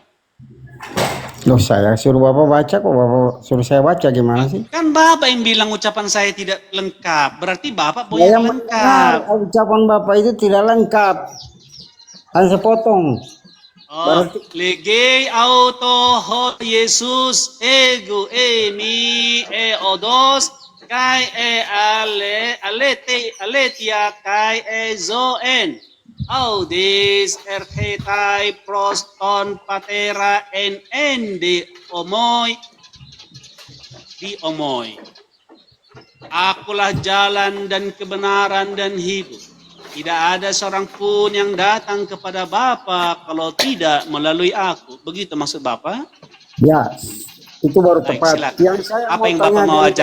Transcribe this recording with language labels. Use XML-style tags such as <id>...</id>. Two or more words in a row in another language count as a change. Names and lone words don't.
<id>Loh, saya suruh Bapak baca kok, Bapak suruh saya baca gimana sih? Kan Bapak yang bilang ucapan saya tidak lengkap. Berarti Bapak mau Saya yang mendengar lengkap. ucapan Bapak itu tidak lengkap. Hanya sepotong.</id> <el>Ὦ, λέγει αὐτῷ ὁ Ἰησοῦς ἐγώ εἰμι ὁδὸς καὶ ἀλήθεια καὶ ζωὴν οὐδεὶς ἔρχεται πρὸς τὸν πατέρα εἰ μὴ δι' ἐμοῦ.</el> <id>Akulah jalan dan kebenaran dan hidup. Tidak ada seorang pun yang datang kepada Bapa kalau tidak melalui aku. Begitu maksud Bapak? Ya, itu baru Baik, tepat. silakan. Yang saya Apa yang Bapak mau tanyakan</id>